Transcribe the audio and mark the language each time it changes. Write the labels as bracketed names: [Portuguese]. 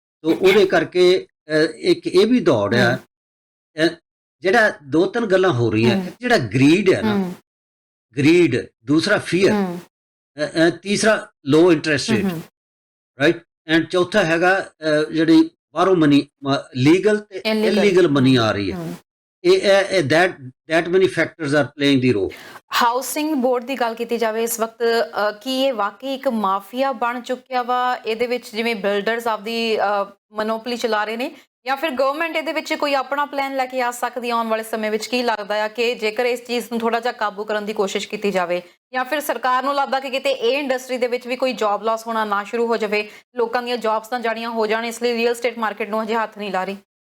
[Punjabi] ਤੋ ਉਹਦੇ ਕਰਕੇ ਇੱਕ ਇਹ ਵੀ ਦੌੜ ਆ, ਜਿਹੜਾ 2-3 ਗੱਲਾਂ ਹੋ ਰਹੀਆਂ। ਜਿਹੜਾ ਗਰੀਡ ਹੈ ਨਾ, ਗਰੀਡ, ਦੂਸਰਾ ਫੀਅਰ, ਤੀਸਰਾ ਲੋ ਇੰਟਰਸਟ ਰੇਟ, ਰਾਈਟ, ਐਂਡ ਚੌਥਾ ਹੈਗਾ ਜਿਹੜੀ ਬਾਹਰੋਂ ਮਨੀ, ਲੀਗਲ ਤੇ ਇਲੀਗਲ ਮਨੀ ਆ ਰਹੀ ਹੈ। ਇਹ [English] that many factors are playing the role. [Punjabi] Housing board ਦੀ ਗੱਲ ਕੀਤੀ ਜਾਵੇ ਇਸ ਵਕਤ, ਕੀ ਇਹ ਵਾਕਈ ਇੱਕ ਮਾਫੀਆ ਬਣ ਚੁੱਕਿਆ ਵਾ? ਇਹਦੇ ਵਿੱਚ ਜਿਵੇਂ ਬਿਲਡਰਸ ਆਪਦੀ ਮੋਨੋਪੋਲੀ ਚਲਾ ਰਹੇ ਨੇ, ਜਾਂ ਫਿਰ ਗਵਰਨਮੈਂਟ ਇਹਦੇ ਵਿੱਚ ਕੋਈ ਆਪਣਾ ਪਲਾਨ ਲੈ ਕੇ ਆ ਸਕਦੀ ਆਉਣ ਵਾਲੇ ਸਮੇਂ ਵਿੱਚ? ਕੀ ਲੱਗਦਾ ਆ ਕਿ ਜੇਕਰ ਇਸ ਚੀਜ਼ ਨੂੰ ਥੋੜਾ ਜਿਹਾ ਕਾਬੂ ਕਰਨ ਦੀ ਕੋਸ਼ਿਸ਼ ਕੀਤੀ ਜਾਵੇ, ਜਾਂ ਫਿਰ ਸਰਕਾਰ ਨੂੰ ਲੱਗਦਾ ਕਿ ਕਿਤੇ ਇਹ ਇੰਡਸਟਰੀ ਦੇ ਵਿੱਚ ਵੀ ਕੋਈ ਜੌਬ ਲਾਸ ਹੋਣਾ ਨਾ ਸ਼ੁਰੂ ਹੋ ਜਾਵੇ, ਲੋਕਾਂ ਦੀਆਂ ਜੌਬਸ ਤਾਂ ਜਾਣੀਆਂ ਹੋ ਜਾਣ, ਇਸ ਲਈ ਰੀਅਲ ਸਟੇਟ ਮਾਰਕੀਟ ਨੂੰ ਹਜੇ ਹੱਥ ਨਹੀਂ ਲਾ ਰਹੀ?